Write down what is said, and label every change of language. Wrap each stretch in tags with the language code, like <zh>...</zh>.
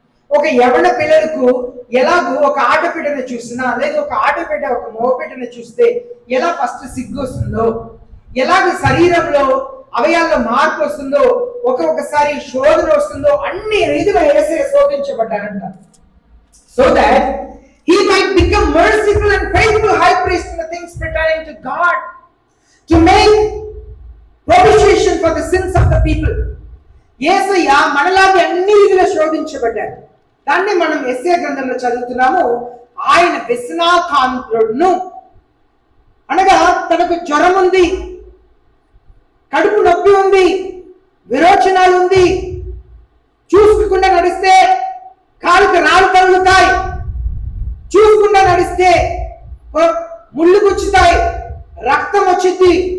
<te>ఒక యవన పిల్లలకు ఎలాగూ ఒక ఆటబిడ్డను చూస్తున్నా, లేదా ఒక ఆటబిడ్డ ఒక మగబిడ్డను చూస్తే ఎలా ఫస్ట్ సిగ్గు వస్తుందో, ఎలాగ శరీరంలో అవయాల్లో మార్పు వస్తుందో, ఒక్కొక్కసారి శోధన వస్తుందో, అన్ని రీతిగా యేసయ్య శోధించబడ్డారంట.</te> <en>So that he might become merciful and faithful high priest in the things pertaining to God, to make propitiation for the sins of the people.</en> <te>యేసయ్య మనలాగే అన్ని రీతిలో శోధించబడ్డారు. దాన్ని మనం యెషయా గ్రంథంలో చదువుతున్నాము. ఆయన వ్యసనాకాంతుడును, అనగా తనకు జ్వరం ఉంది, కడుపు నొప్పి ఉంది, విరోచనాలు ఉంది, చూసుకోకుండా నడిస్తే కాలుకి రాళ్ళు తగులుతాయి, చూసుకుండా నడిస్తే ముళ్ళు గుచ్చుతాయి, రక్తం వచ్చింది.</te>